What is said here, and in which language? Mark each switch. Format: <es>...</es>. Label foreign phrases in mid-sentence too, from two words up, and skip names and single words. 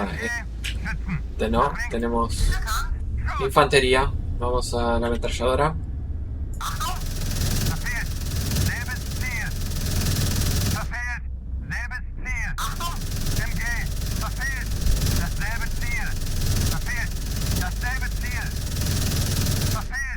<de>MG, Schützen.</de> <es>No, tenemos infantería. Vamos a la ametralladora.</es> <de>Achtung! Verfehlt! Selbes Ziel! Verfehlt! Selbes Ziel! Achtung! MG! Verfehlt! Dasselbe Ziel! Verfehlt! Dasselbe Ziel! Verfehlt!</de>